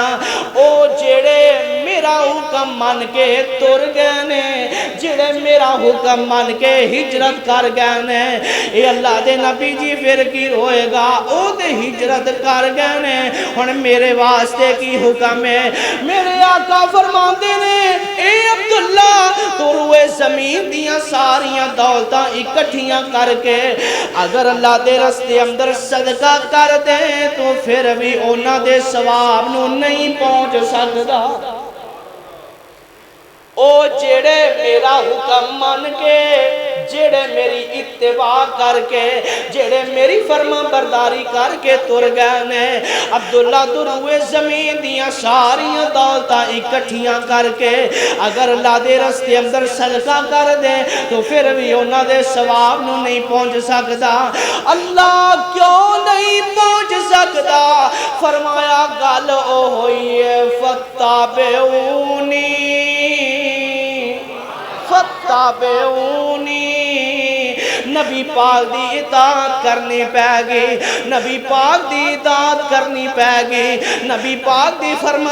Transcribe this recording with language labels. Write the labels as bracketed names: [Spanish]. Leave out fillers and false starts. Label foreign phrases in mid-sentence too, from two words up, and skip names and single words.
[Punjabi] او جڑے میرا حکم مان کے تر گئے نے جڑے میرا حکم مان کے ہجرت کر گئے نے اے اللہ دے نبی جی پھر کی ہوئے گا او دے ہجرت کر گئے نے ہن میرے واسطے کی حکم ہے میرے آقا فرماتے نے اے عبداللہ تو روئے زمین دیاں ساریاں دولتاں اکٹھیاں کر کے اگر اللہ دے رستے اندر صدقہ کر دے تو پھر بھی اونا دے ثواب نو نہیں پہنچ سکتا او جڑے میرا حکم مان کے جڑے میری اتباع کر کے جڑے میری فرما برداری کر کے تر گئے نے عبداللہ تو روئے زمین دیاں ساریاں دولتاں اکٹھیاں کر کے اگر اللہ دے رستے اندر صدقہ کر دے تو پھر بھی انہاں دے ثواب نو نہیں پہنچ سکتا اللہ کیوں نہیں پہنچ سکتا فرمایا گل او ہوئی ہے فتابعونی فتابعونی نبی پاک دی اطاعت کرنی پہ گی نبی پاک دی اطاعت کرنی پہ گی نبی پاک دی فرما